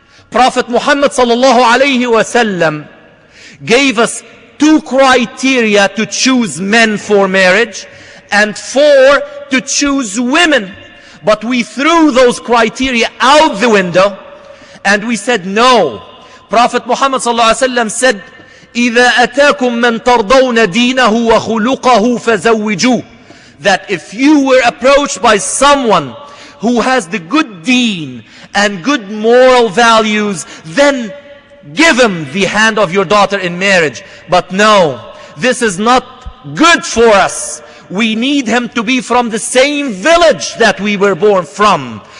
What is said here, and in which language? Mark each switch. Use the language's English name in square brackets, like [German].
[English] Prophet Muhammad sallallahu alayhi wasallam gave us 2 criteria to choose men for marriage and 4 to choose women. But we threw those criteria out the window and we said no. Prophet Muhammad sallallahu alayhi wasallam said, [Arabic] إِذَا أَتَاكُم مَّن تَرْضَوْنَ دِينَهُ وَخُلُقَهُ فَزَوِّجُوهُ. [English] That if you were approached by someone who has the good deen and good moral values, then give him the hand of your daughter in marriage. But no, this is not good for us. We need him to be from the same village that we were born from.